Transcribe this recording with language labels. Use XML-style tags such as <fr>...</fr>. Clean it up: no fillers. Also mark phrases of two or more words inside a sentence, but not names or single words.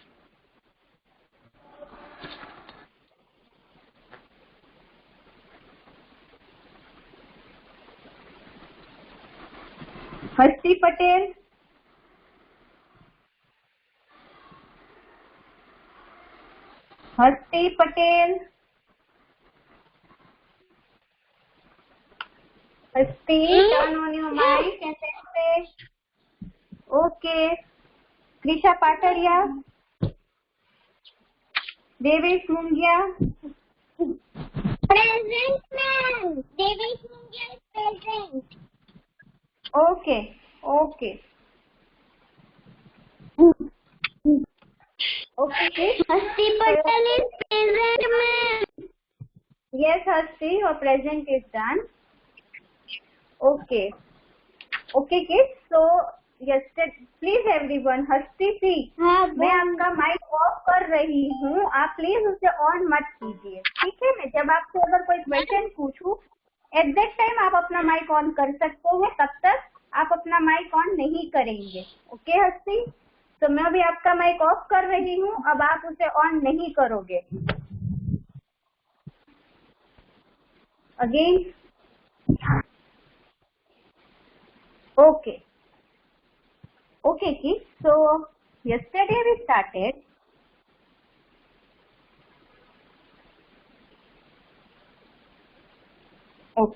<en>Hasti Patel. Hasti Patel. Hasti, turn on your mic and then say. Okay. Krisha Pataria. Devesh Mungia. Present ma'am. Devesh Mungia is present. Okay. Okay. Okay. Hasti Patel is present ma'am. Yes, Hasti, your present is done. Okay. Okay, kids. So, yesterday, please everyone,</en> <hi>Hasti सी, मैं आपका</hi> <en>mic off</en> <hi>कर रही हूँ. आप प्लीज उसे ऑन मत कीजिए. ठीक है. मैं जब आपसे अगर कोई क्वेश्चन पूछूं,</hi> <en>at that time</en> <hi>आप अपना</hi> <en>mic on</en> <hi>कर सकते हैं. तब तक आप अपना</hi> <en>mic on</en> <hi>नहीं करेंगे. ओके हस्ती. तो मैं अभी आपका</hi> <en>mic off</en> <hi>कर रही हूँ. अब आप उसे ऑन नहीं करोगे. अगेन.</hi> <en>Okay. Okay, kids. So, yesterday we started. Okay.</en>